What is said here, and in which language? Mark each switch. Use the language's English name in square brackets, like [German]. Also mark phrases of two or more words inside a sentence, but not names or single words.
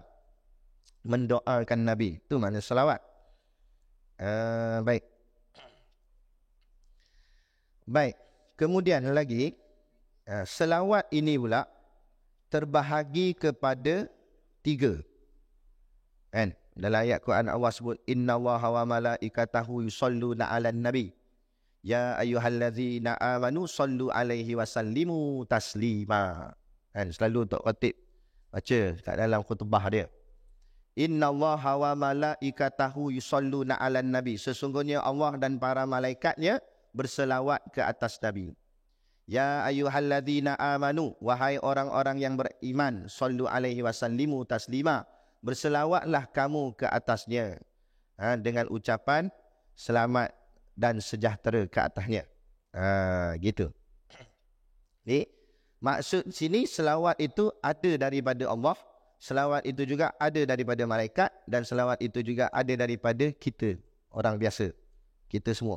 [Malay] Mendoakan Nabi. Itu makna selawat. Baik. Kemudian lagi, selawat ini pula terbahagi kepada 3. Kan? Dalam ayat Quran Allah sebut, [Arabic] إن الله وملائكته يصلون على النبي. يا أيها الذين آمنوا صلوا عليه وسلموا تسليما. [Malay] Kan? Selalu untuk khatib baca kat dalam khutbah dia. [Arabic] إن الله وملائكته يصلون على النبي. [Malay] Sesungguhnya Allah dan para malaikatnya berselawat ke atas Nabi. [Arabic] يا أيها الذين آمنوا, [Malay] wahai orang-orang yang beriman, [Arabic] صلوا عليه وسلموا تسليما. [Malay] Berselawatlah kamu ke atasnya dengan ucapan selamat dan sejahtera ke atasnya. Gitu. Jadi, maksud sini selawat itu ada daripada Allah, selawat itu juga ada daripada malaikat, dan selawat itu juga ada daripada kita, orang biasa, kita semua.